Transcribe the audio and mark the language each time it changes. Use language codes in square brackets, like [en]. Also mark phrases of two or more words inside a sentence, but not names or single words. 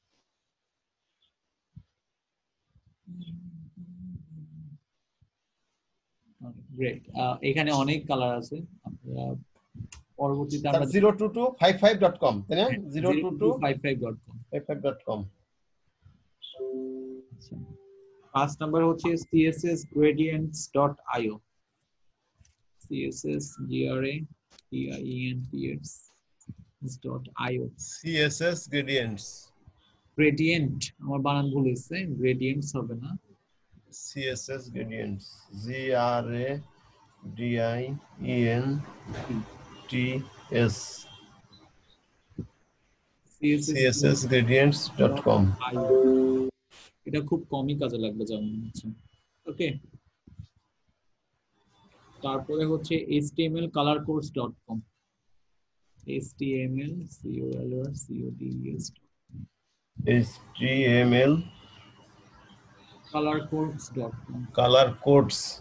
[bn] গ্রেট, এখানে অনেক কালার আছে, আপনারা পরবর্তীতে আমরা 02255.com তাই না? 02255.com। আচ্ছা 5 নাম্বার হচ্ছে cssgradients.io, cssgradients.io। tients.io CSS gradients. gradient আমার বানান ভুল হয়েছে gradients হবে না CSS gradients. GRADIENTS. CSSgradients.com. এটা খুব কমই কাজে লাগবে যা মনে হচ্ছে ওকে তারপরে হচ্ছে htmlcolorcodes.com HTML colorcodes.com color codes.